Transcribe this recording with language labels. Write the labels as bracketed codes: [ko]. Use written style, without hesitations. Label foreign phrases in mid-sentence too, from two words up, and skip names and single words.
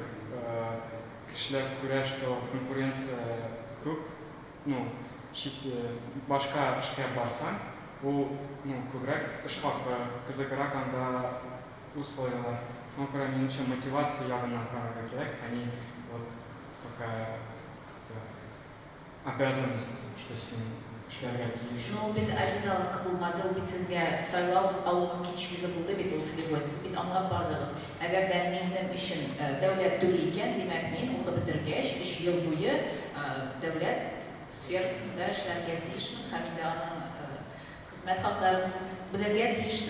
[tt] Кешеләр күрә, [ru] что конкуренция [tt] күп, башка эшкә барсаң, ул күбрәк эшкә кызыграк анда условиялар. Шуңа күрә минемчә мотивация ягыннан карарга кирәк, [ru] а не вот такая обязанность, что [tt] син эшләргә тиеш. Ул бит обязаловка булмады, ул бит сезгә сайлау алу мөмкинчелеге булды бит ул слепой. Сез бит аңлап бардыгыз. Әгәр дә минем өчен дәүләт түли икән, димәк мин укып бетергәч 3 ел буе дәүләт сферасында эшләргә тиешмен һәм инде аның хезмәт хакларын сез белергә тиешсез.